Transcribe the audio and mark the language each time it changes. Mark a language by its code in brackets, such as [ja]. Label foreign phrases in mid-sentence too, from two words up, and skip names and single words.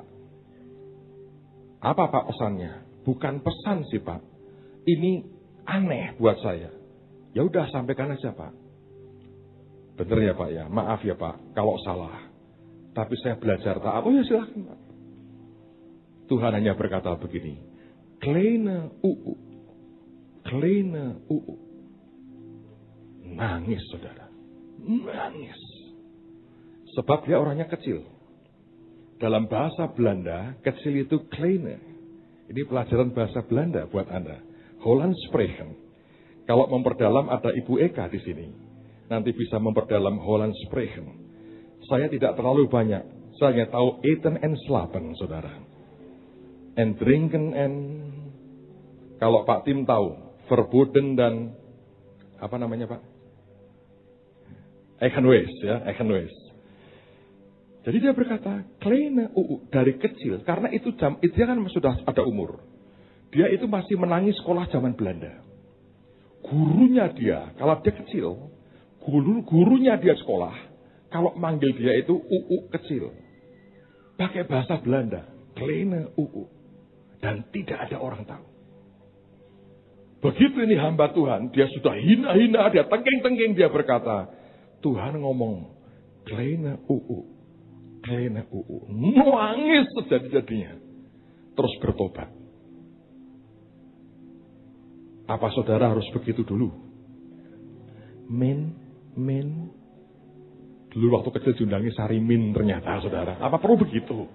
[id] Apa Pak pesannya? Bukan pesan sih Pak. Ini aneh buat saya. Ya udah sampaikan aja Pak. Bener ya Pak ya, maaf ya Pak kalau salah. Tapi saya belajar taat. Oh ya silahkan Pak. Tuhan hanya berkata begini, [nl] kleine uu. Kleine uu. [id] Nangis saudara. Nangis. Sebab dia orangnya kecil. Dalam bahasa Belanda, kecil itu kleine. Ini pelajaran bahasa Belanda buat Anda. [nl] Holland spreken. [id] Kalau memperdalam ada Ibu Eka di sini. Nanti bisa memperdalam [nl] Holland spreken. [id] Saya tidak terlalu banyak. Saya hanya tahu [nl] eten en slapen, [id] saudara. [nl] En drinken en... [id] Kalau Pak Tim tahu, verboden dan... Apa namanya Pak? [nl] Eigenwees, ya, Eigenwees. [id] Jadi dia berkata, [nl] kleine uu, [id] dari kecil, karena itu dia kan sudah ada umur. Dia itu masih menangis sekolah zaman Belanda. Gurunya dia, kalau dia kecil, gurunya dia sekolah, kalau manggil dia itu uu kecil. Pakai bahasa Belanda, [nl] kleine uu. [id] Dan tidak ada orang tahu. Begitu ini hamba Tuhan, dia sudah hina-hina, dia tengking-tengking, dia berkata, Tuhan ngomong, [nl] kleine uu, kleine uu. [id] Nangis sejadi-jadinya. Terus bertobat. Apa saudara harus begitu dulu? Min. Dulu waktu kecil diundangi Sarimin ternyata saudara. Apa perlu begitu?